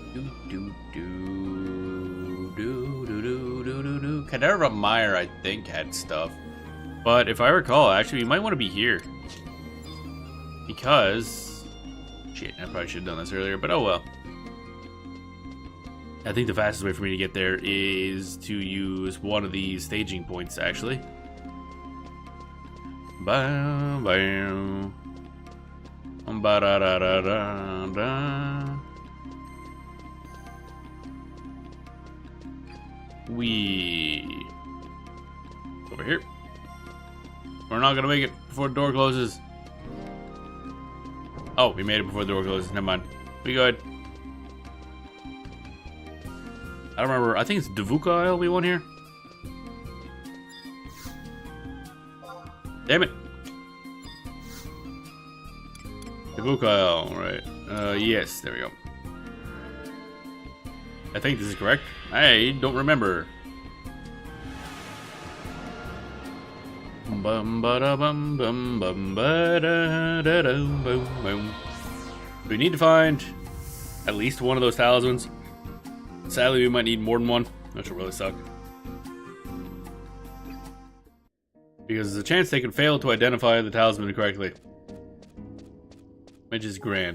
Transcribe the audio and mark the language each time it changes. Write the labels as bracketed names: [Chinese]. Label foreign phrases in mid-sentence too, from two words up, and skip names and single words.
[English] Caderva Meyer, I think, had stuff. But if I recall, actually, we might want to be here. Because... Shit, I probably should have done this earlier, but oh well. I think the fastest way for me to get there is to use one of these staging points, actually. Bam, bam. Ba-da-da-da-da-da. We over here. We're not gonna make it before the door closes. Oh, we made it before the door closes. Never mind. We good. I don't remember. I think it's Davuka Isle we want here. Damn it. Davuka Isle, right. Yes, there we go. I think this is correct. I don't remember. Bum ba da bum bum bum ba da da da boom boom. We need to find at least one of those talismans. Sadly, we might need more than one, which will really suck. Because there's a chance they could fail to identify the talisman correctly. Which is grand.